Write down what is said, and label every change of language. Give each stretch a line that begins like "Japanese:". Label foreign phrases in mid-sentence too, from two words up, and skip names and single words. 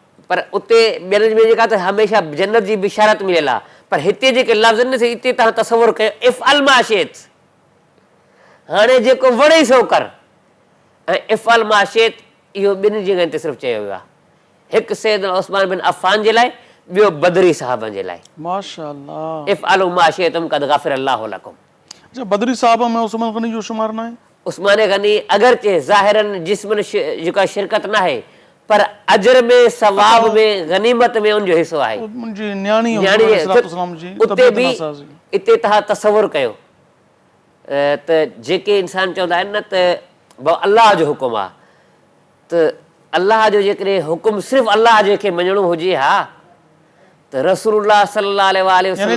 Sindhi: पर उते ॿियनि में जेका त हमेशह जन्नत जी बिशारत मिलियल आहे, पर हिते जेके लफ़्ज़ न हिते तव्हां तसवुर कयो
Arabic: افعل ما شئت,
Sindhi: हाणे जेको वणे सो कर। ऐं
Arabic: افعل ما شئت
Sindhi: इहो ॿिनि जॻहियुनि ते सिर्फ़ु चयो वियो आहे, हिकु सैयदना उस्मान बिन अफ़ान जे लाइ, ॿियो बदरी साहबनि जे लाइ। माशाअल्लाह।
Arabic: افعلوا ما شئتم قد غفر الله لكم.
Sindhi: अच्छा, बदरी साहब में उस्मान गनी जो शुमार न आहे? उस्मान गनी अगरचे ज़ाहिरन जिस्मन जेका शिरकत न आहे, पर अजर में, सवाब में, गनीमत में उनजो हिसो आहे। मुंहिंजी न्याणी उते बि इते तव्हां तसवुर कयो त जेके इंसान चवंदा आहिनि न त अलाह जो हुकुम आहे, त अलाह जो जेकॾहिं हुकुम सिर्फ़ु अलाह जंहिंखे मञणो हुजे, हा त रसूलुल्लाह
Arabic: صلى الله عليه وسلم